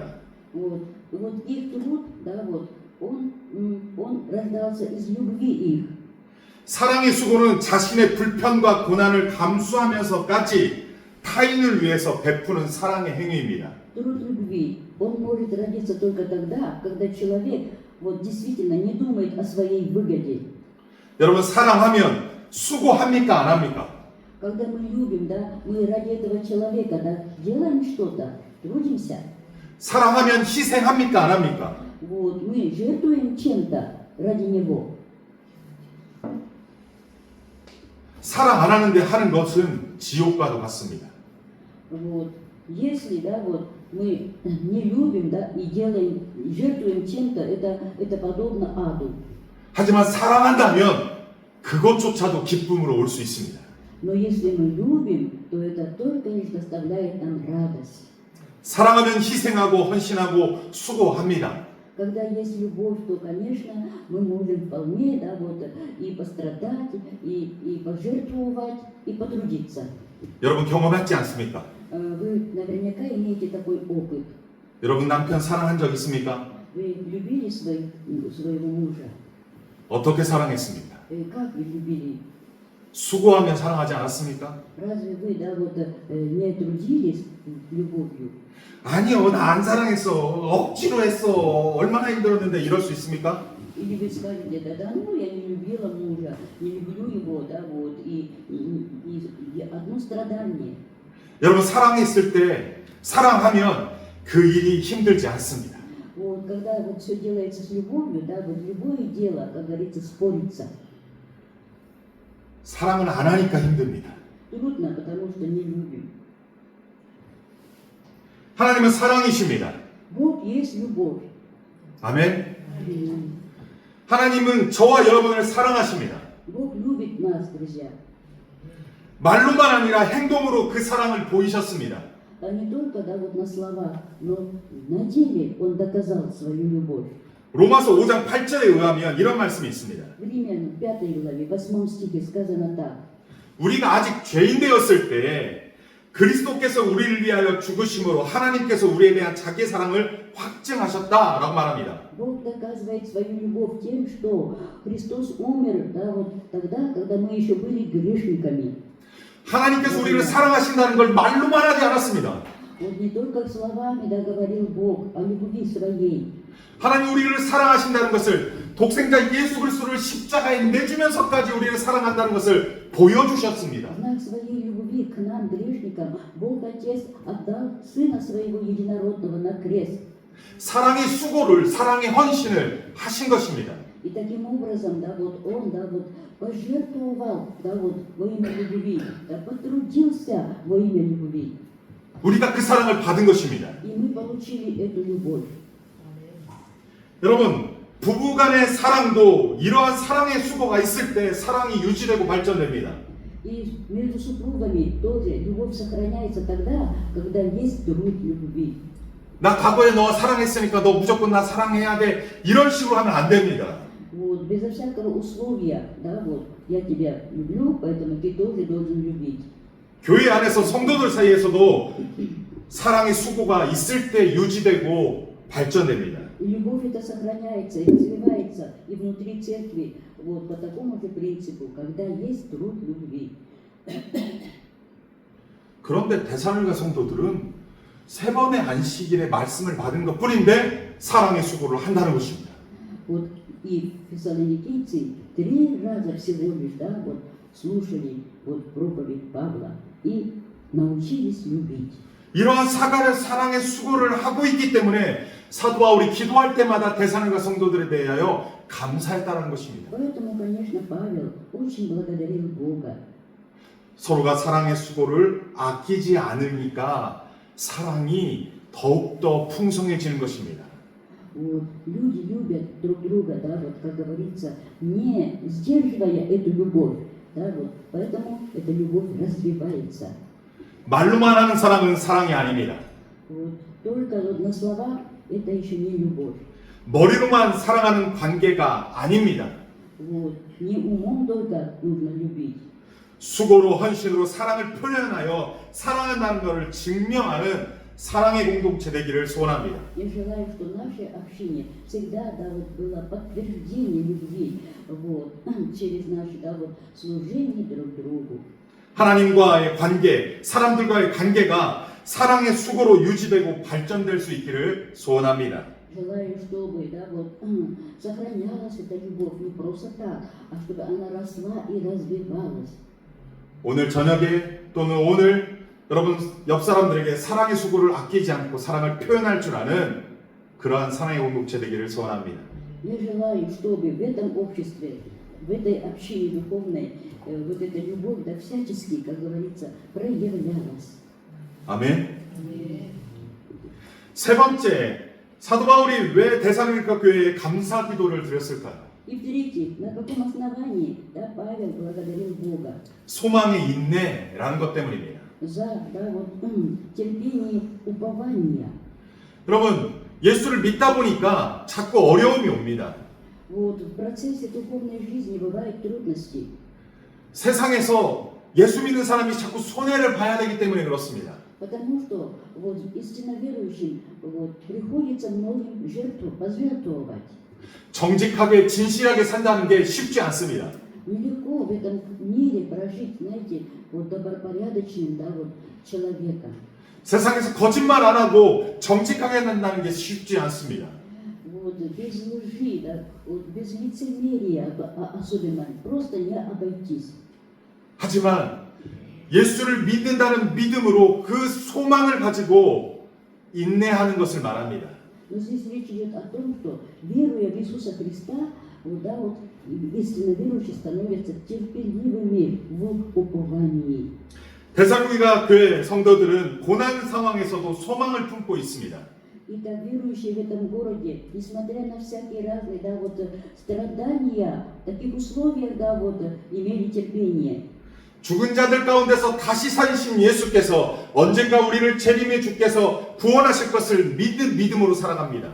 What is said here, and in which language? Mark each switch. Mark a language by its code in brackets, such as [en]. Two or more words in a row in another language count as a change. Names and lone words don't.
[ru] Вот их труд, да, вот, он рождался из любви их. [ko] 사랑의 수고는 자신의 불편과 고난을 감수하면서까지 타인을 위해서 베푸는 사랑의 행위입니다. [ru] Труд любви, он может родиться только тогда, когда человек вот действительно не думает о своей выгоде. [ko] 여러분 사랑하면 수고합니까 안 합니까? [ru] Когда мы любим, да, мы ради этого человека, да, делаем что-то, трудимся. [ko] 사랑하면 희생합니까 안 합니까? [ru] Вот, мы жертвуем чем-то ради него. [ko] 사랑 안 하는데 하는 것은 지옥과도 같습니다. [ru] Вот, если, да, вот, мы не любим, да, и делаем, жертвуем чем-то, это подобно аду. [ko] 하지만 사랑한다면 그것조차도 기쁨으로 올 수 있습니다. [ru] Но если мы любим, то это только лишь доставляет нам радость. [ko] 사랑하면 희생하고 헌신하고 수고합니다. [ru] Когда есть любовь, то, конечно, мы можем вполне, да, вот, и пострадать, и пожертвовать, и потрудиться. [ko] 여러분 경험했지 않습니까? [ru] Вы наверняка имеете такой опыт. [ko] 여러분 남편 사랑한 적 있습니까? [ru] Вы любили своего мужа? [ko] 어떻게 사랑했습니까? [ru] Как вы любили? [ko] 수고하며 사랑하지 않았습니까? [ru] Разве вы, да, вот, не трудились любовью? [ko] 아니요, 나 안 사랑했어. 억지로 했어. 얼마나 힘들었는데 이럴 수 있습니까? [ru] Или вы скажете, да, ну, я не любила мужа, не люблю его, да, вот, и одно страдание. [ko] 여러분 사랑했을 때 사랑하면 그 일이 힘들지 않습니다. [ru] Вот, когда вот все делается с любовью, да, вот любое дело, как говорится, спорится. [ko] 사랑을 안 하니까 힘듭니다. [ru] Трудно, потому что не любим. [ko] 하나님은 사랑이십니다. [ru] Бог есть любовь. [ko] 아멘. 하나님은 저와 여러분을 사랑하십니다. [ru] Бог любит нас, друзья. [ko] 말로만 아니라 행동으로 그 사랑을 보이셨습니다. [ru] А не только на словах, но на деле Он доказал свою любовь. [ko] 로마서 5장 8절에 의하면 이런 말씀이 있습니다. [ru] В Римлянам 5 главе, 8 стихе сказано так. [ko] 우리가 아직 죄인 되었을 때 그리스도께서 우리를 위하여 죽으심으로 하나님께서 우리에 대한 자기 사랑을 확증하셨다라고 말합니다. [ru] Бог доказывает свою любовь тем, что Христос умер тогда, когда мы еще были грешниками. [ko] 하나님께서 우리를 사랑하신다는 걸 말로만 하지 않았습니다. [ru] Вот не только словами говорил Бог о любви своей. [ko] 하나님 우리를 사랑하신다는 것을 독생자 예수 그리스도를 십자가에 내주면서까지 우리를 사랑한다는 것을 보여주셨습니다. [ru] В знак своей любви к нам, грешникам, Бог Отец отдал Сына Своего Единородного на крест. [ko] 사랑의 수고를, 사랑의 헌신을 하신 것입니다. [ru] И таким образом, Он, пожертвовал, во имя любви, потрудился во имя любви. [ko] 우리가 그 사랑을 받은 것입니다. [ru] И мы получили эту любовь. [ko] 여러분, 부부간의 사랑도 이러한 사랑의 수고가 있을 때 사랑이 유지되고 발전됩니다. [ru] И между супругами тоже любовь сохраняется тогда, когда есть труд любви. [ko] 나 과거에 너와 사랑했으니까 너 무조건 나 사랑해야 돼. 이런 식으로 하면 안 됩니다. [ru] Вот, безо всякого условия, я тебя люблю, поэтому ты тоже должен любить. [ko] 교회 안에서 성도들 사이에서도 사랑의 수고가 있을 때 유지되고 발전됩니다. [ru] И любовь это сохраняется и развивается и внутри церкви, по такому же принципу, когда есть труд любви. [ko] 그런데 데살로니가 성도들은 3번의 안식일의 말씀을 받은 것 뿐인데 사랑의 수고를 한다는 것입니다. [ru] Вот и фессалоникийцы 3 раза всего лишь, слушали проповедь Павла и научились любить. [ko] 이러한 사랑의 수고를 하고 있기 때문에 사도 바울이 기도할 때마다 데살로니가 성도들에 대하여 감사했다는 것입니다. [ru] Поэтому, конечно, Павел очень благодарил Бога. [ko] 서로가 사랑의 수고를 아끼지 않으니까 사랑이 더욱더 풍성해지는 것입니다. [ru] Вот, люди любят друг друга, как говорится, не сдерживая эту любовь, поэтому эта любовь развивается. [ko] 말로만 하는 사랑은 사랑이 아닙니다. [ru] Вот, только на словах это еще не любовь. [ko] 머리로만 사랑하는 관계가 아닙니다. [ru] Вот, не умом только нужно любить. [ko] 수고로 헌신으로 사랑을 표현하여 사랑한다는 것을 증명하는 사랑의 공동체 되기를 소원합니다. [ru] Я желаю, что наше общение всегда было подтверждение любви через наше служение друг другу. [ko] 하나님과의 관계, 사람들과의 관계가 사랑의 수고로 유지되고 발전될 수 있기를 소원합니다. [ru] Желаю, чтобы сохранялась эта любовь не просто так, а чтобы она росла и развивалась. [ko] 오늘 저녁에 또는 오늘 여러분 옆 사람들에게 사랑의 수고를 아끼지 않고 사랑을 표현할 줄 아는 그러한 사랑의 공동체 되기를 소원합니다. [ru] Я желаю, чтобы в этом обществе, в этой общине духовной, эта любовь всячески, как говорится, проявлялась. [ko] 아멘. 세 번째, 사도 바울이 왜 데살로니가 교회에 감사 기도를 드렸을까요? [ru] И в-третьих, на каком основании Павел благодарил Бога? [ko] 소망의 인내라는 것 때문입니다. [ru] За терпение, упование. [ko] 여러분, 예수를 믿다 보니까 자꾸 어려움이 옵니다. [ru] Вот в процессе духовной жизни бывают трудности. [ko] 세상에서 예수 믿는 사람이 자꾸 손해를 봐야 되기 때문에 그렇습니다. [ru] Потому что истинно верующим приходится многим пожертвовать. [ko] 정직하게 진실하게 산다는 게 쉽지 않습니다. [ru] Нелегко в этом мире прожить, добропорядочным, человеком. [ko] 세상에서 거짓말 안 하고 정직하게 산다는 게 쉽지 않습니다. [ru] Без лжи, без лицемерия особенно, просто не обойтись. [ko] 하지만 예수를 믿는다는 믿음으로 그 소망을 가지고 인내하는 것을 말합니다. [ru] Но здесь речь идет о том, что веруя в Иисуса Христа, истинно верующие становятся терпеливыми в уповании. [ko] 데살로니가 교회 성도들은 고난 상황에서도 소망을 품고 있습니다. [ru] так верующие в этом городе, несмотря на всякие разные, да, вот, страдания, в таких условиях, да, вот, имели терпение. [ko] 죽은 자들 가운데서 다시 사신 예수께서 언젠가 우리를 재림해 주께서 구원하실 것을 믿음으로 살아갑니다.